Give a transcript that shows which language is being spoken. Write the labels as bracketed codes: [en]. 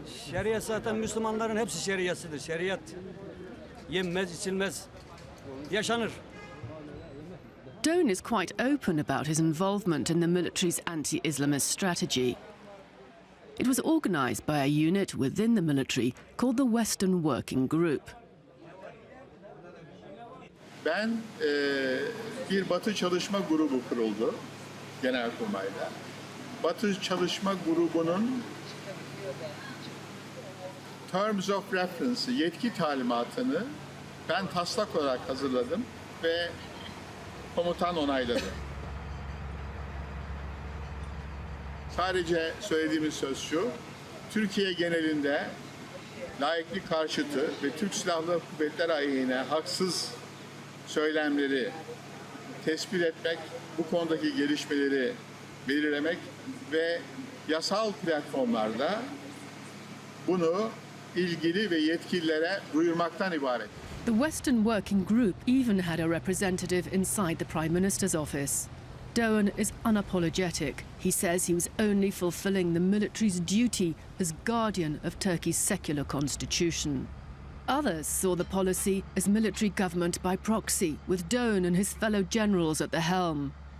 [tr] Şeriat zaten Müslümanların hepsi şeriatsıdır. Şeriat yenmez, içilmez, yaşanır. [en] Dogan is quite open about his involvement in the military's anti-Islamist strategy. It was organised by a unit within the military called the Western Working Group. [tr] Ben bir Batı Çalışma Grubu kuruldu Genelkurmay'da. Batı Çalışma Grubu'nun Terms of Reference'ı, yetki talimatını Ben taslak olarak hazırladım ve komutan onayladı. Sadece söylediğimiz söz şu, Türkiye genelinde laiklik karşıtı ve Türk Silahlı Kuvvetleri aleyhine haksız söylemleri tespit etmek, bu konudaki gelişmeleri belirlemek ve yasal platformlarda bunu ilgili ve yetkililere duyurmaktan ibaret. [en] The Western Working Group even had a representative inside the Prime Minister's office. Dogan is unapologetic. He says he was only fulfilling the military's duty as guardian of Turkey's secular constitution. Others saw the policy as military government by proxy, with Dogan and his fellow generals at the helm.